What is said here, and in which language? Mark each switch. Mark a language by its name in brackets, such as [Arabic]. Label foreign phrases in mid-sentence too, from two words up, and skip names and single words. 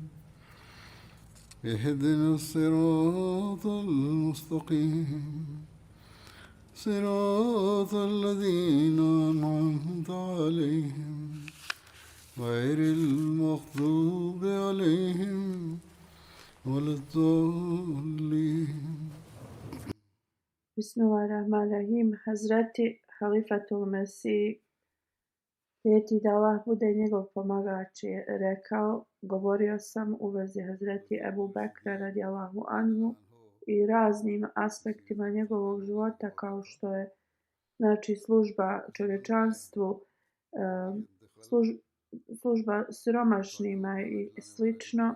[Arabic] اهدنا الصراط المستقيم صراط الذين أنعمت عليهم غير المغضوب عليهم ولا الضالين. [Bosnian] Bismillahirrahmanirrahim. Hazreti Halifatul Mesih, prijeti da Allah bude njegov pomagač, je rekao: govorio sam u vezi Hazreti Ebu Bekra [Arabic] رضي الله عنه [Bosnian] i raznim aspektima njegovog života, kao što je služba čovječanstvu, služba siromašnima i slično.